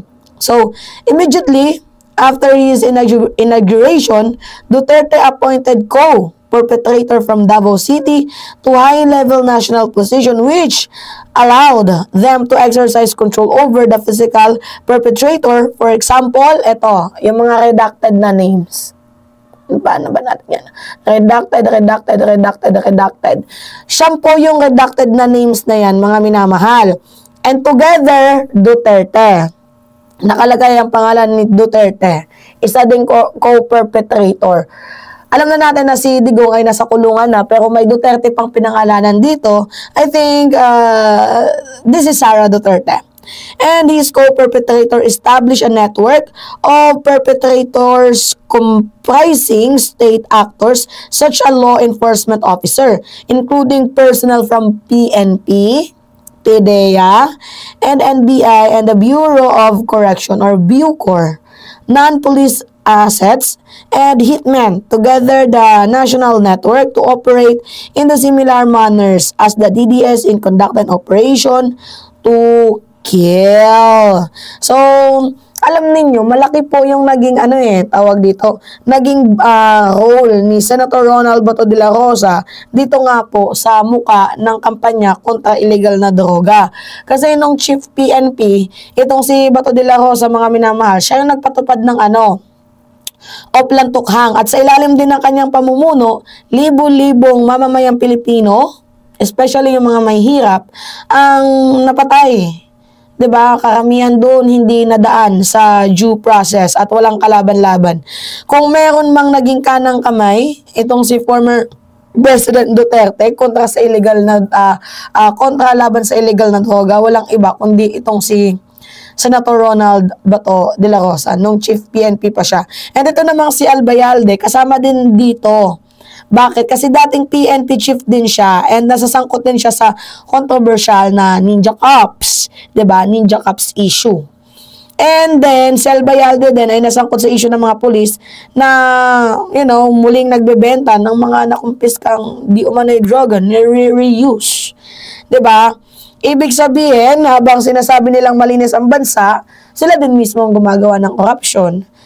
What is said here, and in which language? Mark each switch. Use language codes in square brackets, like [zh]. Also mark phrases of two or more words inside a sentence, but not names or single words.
[en] So, immediately after his inauguration, Duterte appointed co-perpetrator from Davao City to high-level national position, which allowed them to exercise control over the physical perpetrator. For example, [tl] ito, yung mga redacted na names. Paano ba natin yan? Redacted. Siyam po yung redacted na names na yan, mga minamahal. [en] And together, Duterte. [tl] Nakalagay ang pangalan ni Duterte. Isa ding co-perpetrator. Alam na natin na si Digong ay nasa kulungan na, pero may Duterte pang pinangalanan dito. [en] I think this is Sara Duterte. And his co-perpetrator established a network of perpetrators comprising state actors such as law enforcement officer, including personnel from PNP, PDEA, and NBI, and the Bureau of Correction or BUCOR, non-police assets, and hitmen, together the national network to operate in the similar manners as the DDS in conducting operation to kill. [tl] So, alam ninyo, malaki po yung naging tawag dito, naging role ni Senator Ronald Bato de la Rosa dito nga po sa muka ng kampanya kontra illegal na droga. Kasi nung Chief PNP, itong si Bato de la Rosa, mga minamahal, siya yung nagpatupad ng Oplan Tukhang. At sa ilalim din ng kanyang pamumuno, libo-libong mamamayang Pilipino, especially yung mga may hirap, ang napatay. 'Di ba? Karamihan doon hindi nadaan sa [en] due process [tl] at walang kalaban-laban. Kung meron mang naging kanang kamay, itong si former President Duterte kontra sa illegal na kontra laban sa illegal na droga, walang iba kundi itong si Senator Ronald Bato de la Rosa, nung Chief PNP pa siya. And ito namang si Albayalde, kasama din dito. Bakit? Kasi dating PNP chief din siya and nasasangkot din siya sa controversial na Ninja Cops, 'di ba? Ninja Cops issue. [en] And then, [tl] si Albayalde din ay nasangkot sa issue ng mga pulis na, muling nagbebenta ng mga nakumpiskang di umano'y droga, reuse. 'Di ba? Ibig sabihin, habang sinasabi nilang malinis ang bansa, sila din mismo ang gumagawa ng korupsyon.